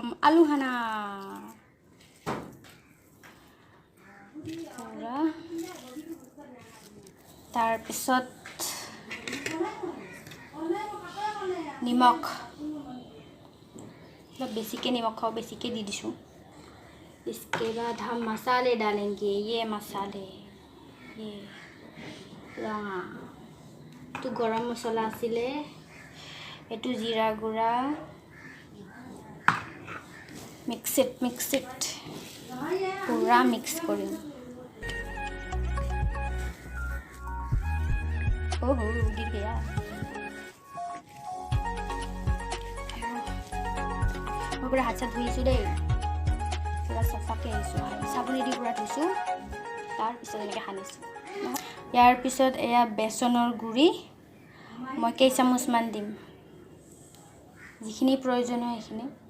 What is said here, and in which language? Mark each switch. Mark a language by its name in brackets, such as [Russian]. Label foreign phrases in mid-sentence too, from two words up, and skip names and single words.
[Assamese] আলু খানা তাৰপিছত নিমখ, অলপ বেছিকৈ নিমখ খাওঁ, বেছিকৈ দি দিছোঁ। [Hindi] इसके बाद हम मसाले डालेंगे। ये मसाले, ये रঙা, [Assamese] এইটো গৰম মছলা আছিলে, এইটো জিৰা গুড়া। মিক্সিত পুৰা মিক্স কৰিম। [Hindi] ओहो गिर गया। [Assamese] মই পুৰা হাত চাত ধুইছোঁ দেই, পুৰা চাফাকৈ আহিছোঁ। চাবোনেদি পুৰা ধুইছোঁ, তাৰপিছত এনেকৈ সানিছোঁ। ইয়াৰ পিছত এয়া বেচনৰ গুড়ি মই কেই চামুচমান দিম, যিখিনি প্ৰয়োজন হয় সেইখিনি।